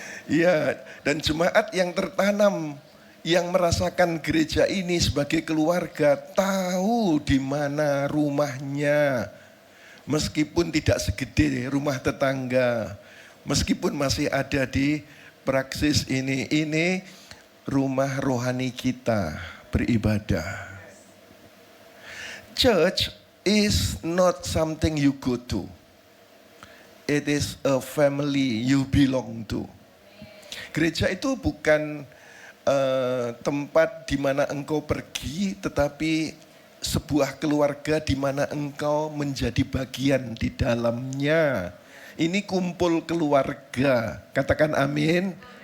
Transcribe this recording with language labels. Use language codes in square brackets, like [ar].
[id] Iya, dan jemaat yang tertanam, yang merasakan gereja ini sebagai keluarga, tahu di mana rumahnya. Meskipun tidak segede rumah tetangga, meskipun masih ada di praksis ini rumah rohani kita beribadah. [en] Church is not something you go to. It is a family you belong to. [id] Gereja itu bukan tempat di mana engkau pergi, tetapi sebuah keluarga di mana engkau menjadi bagian di dalamnya. Ini kumpul keluarga. Katakan amin.